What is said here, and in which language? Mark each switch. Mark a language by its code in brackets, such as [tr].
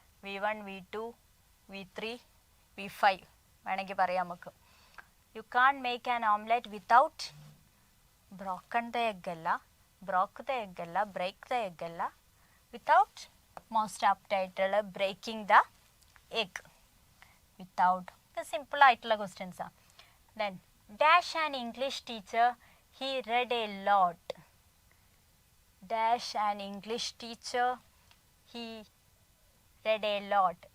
[ml] V1, V2, V3, V5 വേണമെങ്കിൽ പറയാം നമുക്ക്. [en] You can make an omelette without broken the egg അല്ല, broke the egg അല്ല, break the egg അല്ല. Without most ആപ്റ്റായിട്ടുള്ള breaking the egg. Without. [ml] ഇത് simple ആയിട്ടുള്ള ക്വസ്റ്റ്യൻസാണ്. [en] Then dash an English teacher, he read a lot. Dash an English teacher, he read a lot.